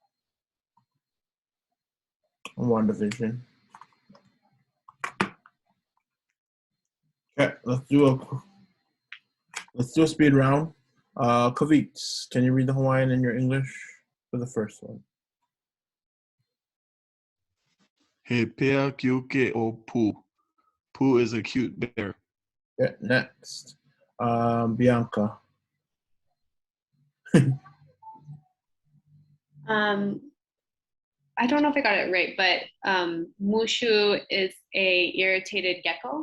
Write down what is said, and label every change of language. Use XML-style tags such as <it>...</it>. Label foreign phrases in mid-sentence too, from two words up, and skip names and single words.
<en>WandaVision. Okay, let's do a speed round. Kavit, can you read the Hawaiian and your English for the first one?</en> <haw>He pea kiuke o Pooh.</haw> <en>Pooh is a cute bear. Yeah, next. Bianca. I don't know if I got it right, but Mushu is a irritated gecko.</en>